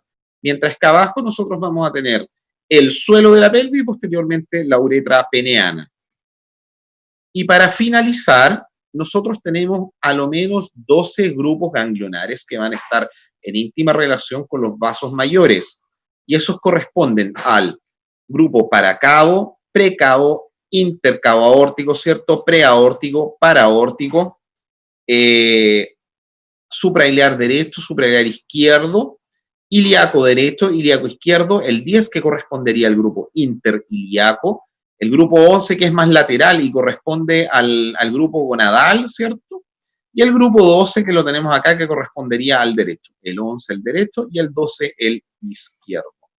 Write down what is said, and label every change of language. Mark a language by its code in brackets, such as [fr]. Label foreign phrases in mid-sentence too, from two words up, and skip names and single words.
[es] Mientras que abajo nosotros vamos a tener el suelo de la pelvis y posteriormente la uretra peneana. Y para finalizar, nosotros tenemos a lo menos 12 grupos ganglionares que van a estar en íntima relación con los vasos mayores. Y esos corresponden al grupo paracavo, precavo, intercavo aórtico, ¿cierto? Preaórtico, paraórtico, suprailiar derecho, suprailiar izquierdo, ilíaco derecho, ilíaco izquierdo, el 10 que correspondería al grupo interilíaco, el grupo 11 que es más lateral y corresponde al grupo gonadal, ¿cierto? Y el grupo 12 que lo tenemos acá que correspondería al derecho, el 11 el derecho y el 12 el izquierdo.